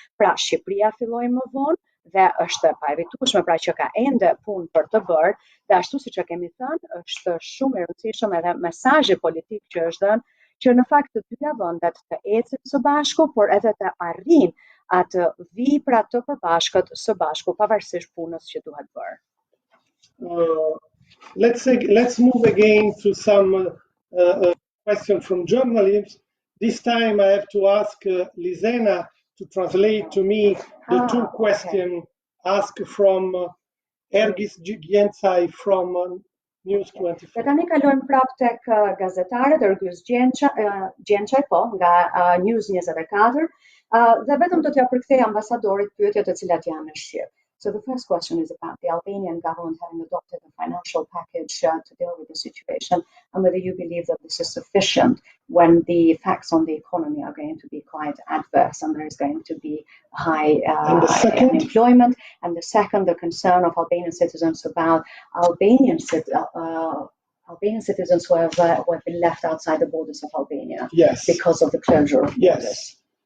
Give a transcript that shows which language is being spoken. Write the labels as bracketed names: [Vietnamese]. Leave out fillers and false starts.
[Albanian] Pra, Shqipëria filloi më vonë dhe është e paevitueshme pra që ka ende punë për të bërë, dhe ashtu siç e kemi thënë, është shumë i rëndësishëm edhe mesazhi politik që është dhënë që në fakt të dyja vendet të ecin së bashku, por edhe të arrijnë atë vijë pra të përbashkët së bashku pavarësisht punës që duhet bërë. [English] Let's move again to some question from journalists. This time I have to ask Lisena to translate to me the two questions asked from Ergis Gjensaj from News 24. [Albanian] Dhe tani kalojmë prapë tek gazetarët Ergis Gjensaj nga News 24 dhe vetëm do t'ja përkthej ambasadorit pyetjet të cilat janë në shqip. [English] So the first question is about the Albanian government having adopted a financial package to deal with the situation, and whether you believe that this is sufficient when the facts on the economy are going to be quite adverse and there is going to be high unemployment. And the second, the concern of Albanian citizens about Albanian citizens who have been left outside the borders of Albania because of the closure of borders.